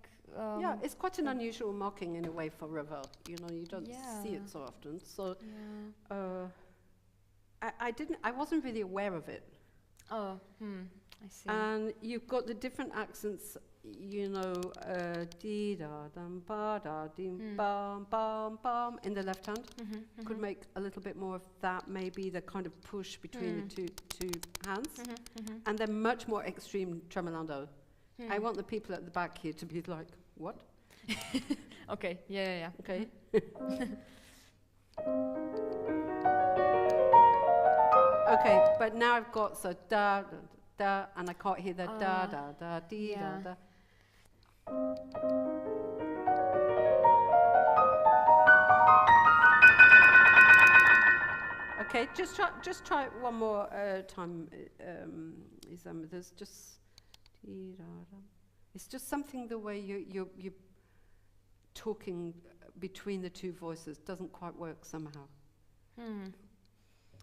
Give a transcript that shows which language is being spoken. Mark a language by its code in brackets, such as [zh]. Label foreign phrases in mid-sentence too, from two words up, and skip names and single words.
[en] Yeah, it's quite an unusual marking in a way for Ravel. You know, you don't see it so often. So I wasn't really aware of it. Oh, I see. And you've got the different accents, you know, dee da dum ba da dim bam bam bam in the left hand. Could make a little bit more of that, maybe the kind of push between the two hands, and then much more extreme tremolando. I want the people at the back here to be like, what? Okay, yeah. Okay. Okay, but now I've got so da da da, and I can't hear the da da da dee da da. Okay, just try it one more time. İzem. There's just dee da da. It's just something the way you're talking between the two voices doesn't quite work somehow.